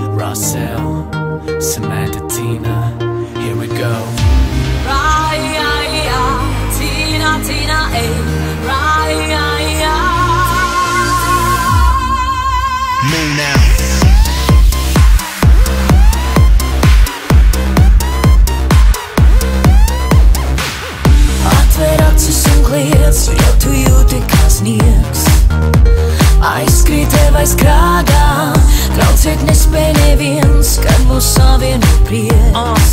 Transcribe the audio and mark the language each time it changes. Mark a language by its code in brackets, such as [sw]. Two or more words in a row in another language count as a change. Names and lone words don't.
[en] Marcel, Samantha, Tina, here we go. Raya, Tina, Tina, Raya. Move now. [lv] Atver acis un kliedz, jo tu jūti kā sniegs. Aizkrīt tev aiz krāgā, traucēt nespēj neviens, kad mūs savieno prieks.